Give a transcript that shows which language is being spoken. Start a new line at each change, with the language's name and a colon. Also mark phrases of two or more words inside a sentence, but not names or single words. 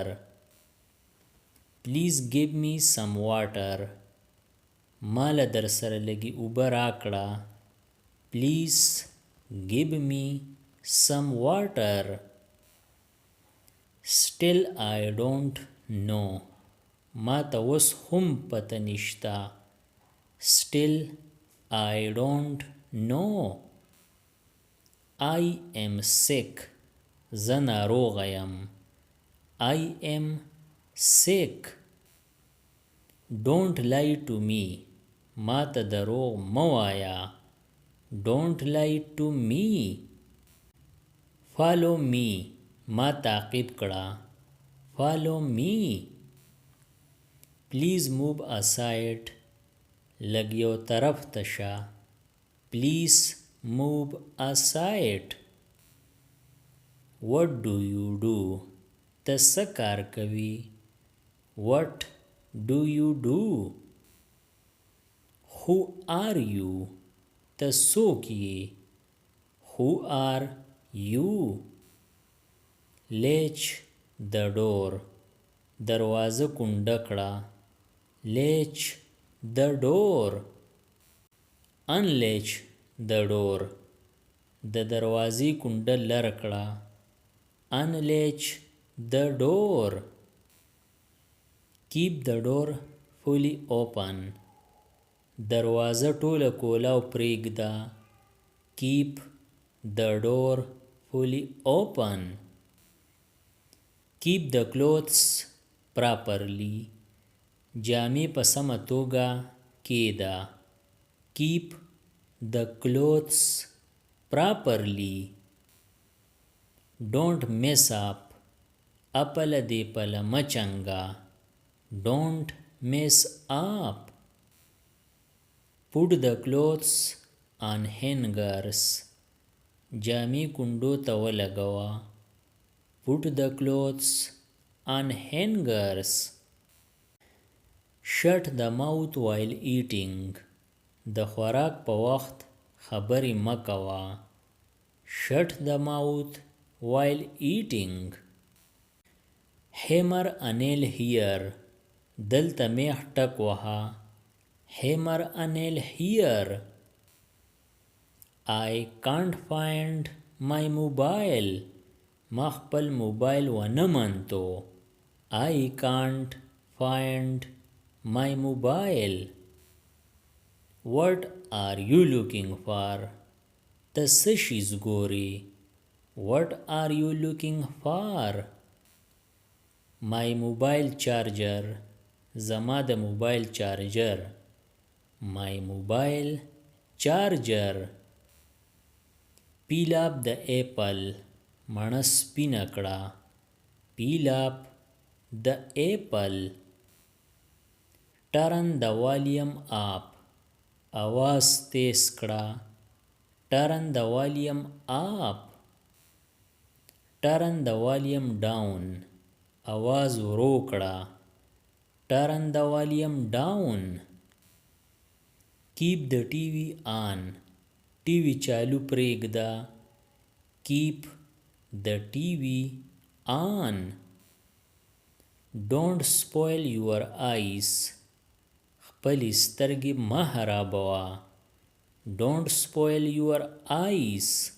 English: Please give me some water.
Pashto: مال در سره لګي اوبه راکړه.
English: Please give me some water. Still I don't know.
Pashto: ما ته اوس هم پته نشته.
English: Still I don't know. I am sick.
Pashto: زه ناروغه یم.
English: I am sick. Don't lie to me.
Pashto: ما ته دروغ مه وایه.
English: Don't lie to me. Follow me.
Pashto: ما تعقیب کړه.
English: Follow me. Please move aside.
Pashto: لږ یو طرف ته شه.
English: Please move aside. What do you do?
Pashto: ته څه کار کوي.
English: What do you do? Who are you?
Pashto: ته څوک یې.
English: Who are you? Latch the door.
Pashto: دروازه کونډه کړه.
English: Latch the door. Unlatch the door.
Pashto: د دروازې کونډه لر کړه.
English: Unlatch the door. Keep the door fully open.
Pashto: دروازه ټوله کولاو پرېږده.
English: Keep the door fully open. Keep the clothes properly.
Pashto: جامې په سمه توګه کېږده.
English: Keep the clothes properly. Don't mess up.
Pashto: اپله دې پله مه چنګه.
English: Don't mess up. Put the clothes on hangers.
Pashto: جامې کونډو ته ولګوه.
English: Put the clothes on hangers. Shut the mouth while eating.
Pashto: د خوراک په وخت خبرې مه کوه.
English: Shut the mouth while eating. Hammer a nail here.
Pashto: دلته میخ ټک وهه.
English: Hammer a nail here. I can't find my mobile.
Pashto: ما خپل موبایل ونه مندو.
English: I can't find my mobile. What are you looking for?
Pashto: ته څه شیز ګورې.
English: What are you looking for? My mobile charger.
Pashto: زما د موبایل چارجر.
English: My mobile charger. Peel up the apple.
Pashto: مڼه سپینه کړه.
English: Peel up the apple. Turn the volume up.
Pashto: आवाज تیز کړه.
English: Turn the volume up. Turn the volume down.
Pashto: आवाज ورو کړه.
English: Turn the volume down. Keep the TV on.
Pashto: TV چالو پرېږده.
English: Keep the TV on. Don't spoil your eyes.
Pashto: خپلې سترګې مه خرابوه.
English: Don't spoil your eyes.